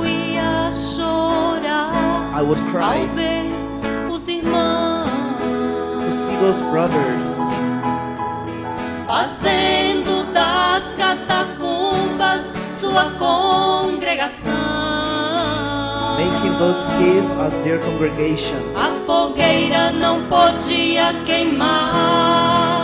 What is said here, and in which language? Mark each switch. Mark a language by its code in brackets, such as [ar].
[pt] ia chorar [en] I would cry [pt] ao ver os irmãos [en] to see those brothers [pt] fazendo das catacumbas sua congregação. [en] making those caves as their congregation. [pt] A fogueira não podia queimar,